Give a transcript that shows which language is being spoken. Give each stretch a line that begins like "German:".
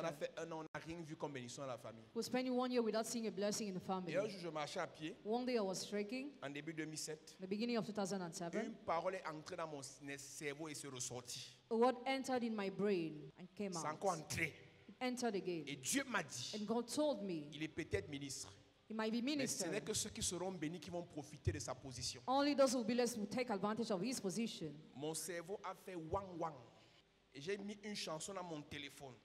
French: on a fait un an, on n'a rien vu comme bénédiction dans la famille.
English: we spent 1 year without seeing a blessing in the family.
French: Et un jour, je marchais à pied,
English: One day I was trekking,
French: en début 2007.
English: the beginning of 2007.
French: Une parole est entrée dans mon cerveau et s'est ressortie.
English: A word entered in my brain and came
French: C'est encore entré.
English: It entered again.
French: Et Dieu m'a dit,
English: And God told me,
French: il est peut-être ministre,
English: he might be
French: mais ce
English: minister.
French: n'est que ceux qui seront bénis qui vont profiter de sa position.
English: Only those who will be blessed will take advantage of his position.
French: Mon cerveau a fait wang wang. Et j'ai mis une chanson dans mon téléphone,